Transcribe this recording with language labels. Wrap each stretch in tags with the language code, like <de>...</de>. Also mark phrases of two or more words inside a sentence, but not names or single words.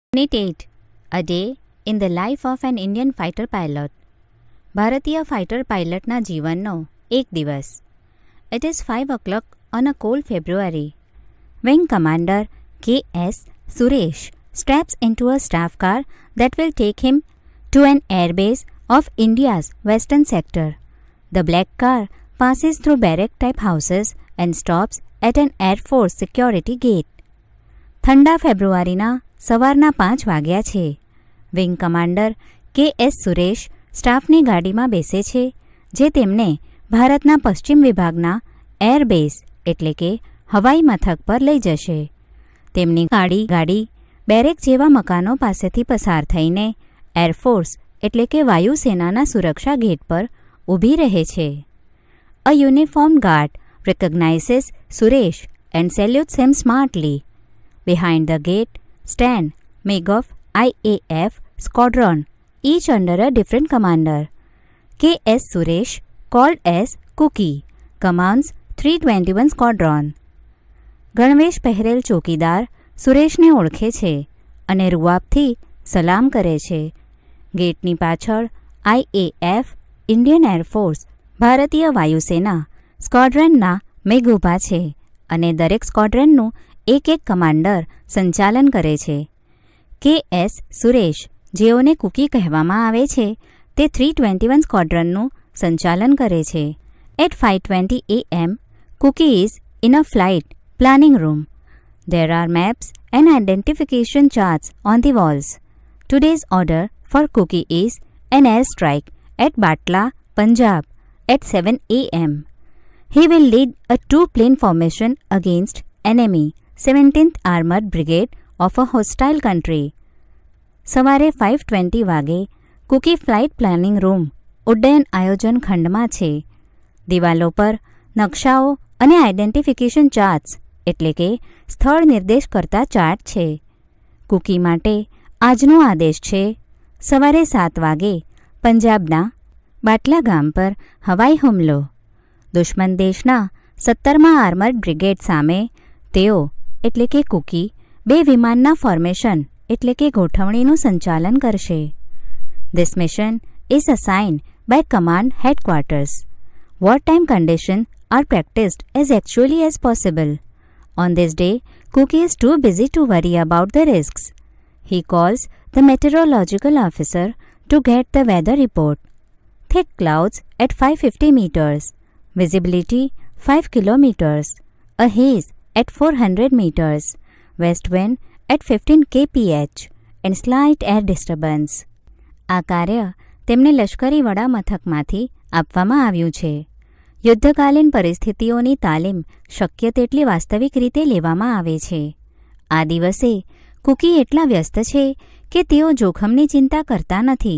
<en>Unit 8. A day in the life of an Indian fighter pilot.</en> <gu>ભારતીય ફાઇટર પાયલટના જીવનનો એક દિવસ.</gu> <en>It is 5 o'clock on a cold February. Wing Commander K.S. Suresh straps into a staff car that will take him to an airbase of India's western sector. The black car passes through barrack-type houses and stops at an Air Force security gate.</en> <gu>ઠંડા ફેબ્રુઆરીના સવારના 5 વાગ્યા છે.</gu> <en>Wing Commander K.S.</en> <gu>સુરેશ સ્ટાફની ગાડીમાં બેસે છે, જે તેમને ભારતના પશ્ચિમ વિભાગના એરબેઝ એટલે કે હવાઈ મથક પર લઈ જશે. તેમની ગાડી બેરેક જેવા મકાનો પાસેથી પસાર થઈને એરફોર્સ એટલે કે વાયુસેનાના સુરક્ષા ગેટ પર ઊભી રહે છે.</gu> <en>A uniform guard recognizes Suresh and salutes him smartly. Behind the gate stand MiG of IAF squadron, each under a different commander. K.S. Suresh, called as Cookie, commands 321 squadron.</en> <gu>ગણવેશ પહેરેલ ચોકીદાર સુરેશને ઓળખે છે અને રૂઆબથી સલામ કરે છે. ગેટની પાછળ IAF</gu> <en>Indian Air Force</en> <gu>ભારતીય વાયુસેના સ્ક્વોડ્રનના મેઘ ઊભા છે અને દરેક સ્ક્વોડ્રનનું એક કમાન્ડર સંચાલન કરે છે. K.S. સુરેશ, જેઓને કુકી કહેવામાં આવે છે, તે 321 સ્ક્વોડ્રનનું સંચાલન કરે છે.</gu> <en>At 5:20 a.m., Cookie is in a flight planning room. There are maps and identification charts on the walls. Today's order for Cookie is an airstrike at Batla, Punjab at 7 a.m. He will lead a two-plane formation against enemy 17th Armored Brigade of a hostile country.</en> <gu>સવારે 5:20 વાગે કુકી</gu> <en>flight planning room</en> <gu>ઉડ્ડયન આયોજન ખંડમાં છે. દિવાલો પર નકશાઓ અને</gu> <en>identification charts</en> <gu>એટલે કે સ્થળ નિર્દેશ કરતા ચાર્ટ છે. કુકી માટે આજનો આદેશ છે સવારે 7 વાગે પંજાબના બાટલા ગામ પર હવાઈ હુમલો. દુશ્મન દેશના 17મા</gu> <en>armored brigade</en> <gu>સામે તેઓ એટલે કે કુકી 2 વિમાનના ફોર્મેશન એટલે કે ગોઠવણીનું સંચાલન કરશે.</gu> <en>This mission is assigned by command headquarters. Wartime conditions are practiced as actually as possible. On this day, Cookie is too busy to worry about the risks. He calls the meteorological officer to get the weather report. Thick clouds at 550 meters. Visibility 5 kilometers. A haze at 400 meters. West wind at 15 kph and slight air disturbance.</en> <gu>આ કાર્ય તેમને લશ્કરી વડા મથકમાંથી આપવામાં આવ્યું છે. યુદ્ધકાલીન પરિસ્થિતિઓની તાલીમ શક્ય તેટલી વાસ્તવિક રીતે લેવામાં આવે છે. આ દિવસે કુકી એટલા વ્યસ્ત છે કે તેઓ જોખમની ચિંતા કરતા નથી.</gu>